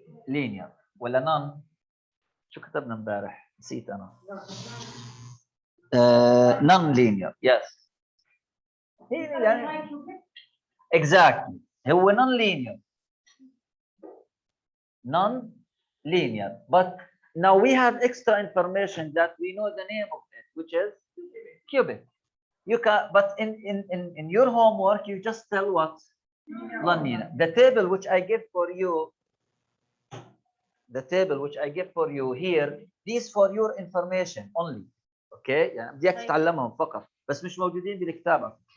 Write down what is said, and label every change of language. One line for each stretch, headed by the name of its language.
Arabic: linear ولا non؟ شو كتبنا امبارح؟ نسيت انا.
English: non-linear yes. هي يعني exactly هو non-linear. Non-linear. But now we have extra information that we know the name of it, which is cubic. You can, but in your homework, you just tell what? Non-linear. The table which I give for you, here, these for your information only. Okay?
Arabic: يعني بدي اياك تتعلمهم فقط، بس مش موجودين بالكتابة.